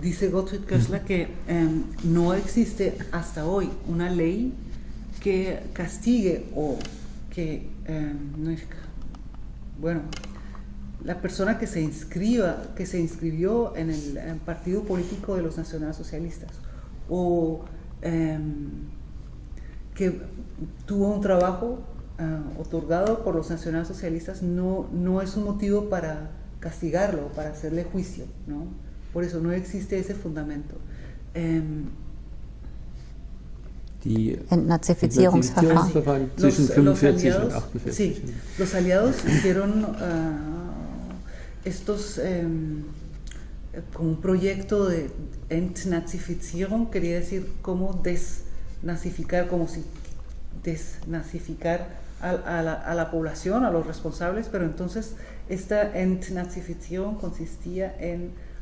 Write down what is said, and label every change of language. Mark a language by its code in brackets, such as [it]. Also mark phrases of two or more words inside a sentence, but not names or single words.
[es] dice Gottfried Köstler que no existe hasta hoy una ley que castigue o que, la persona que se inscribió en el partido político de los nacionalsocialistas o que tuvo un trabajo otorgado por los nacionalsocialistas no es un motivo para castigarlo, para hacerle juicio, ¿no? Por eso no existe ese fundamento. [de] Entnazifizierungsverfahren. Zwischen 45 und 48. [es] Sí, los aliados hicieron como un proyecto de Entnazifizierung, quería decir cómo desnazificar, como si desnazificar a la población, a los responsables, pero entonces esta Entnazifizierung consistía en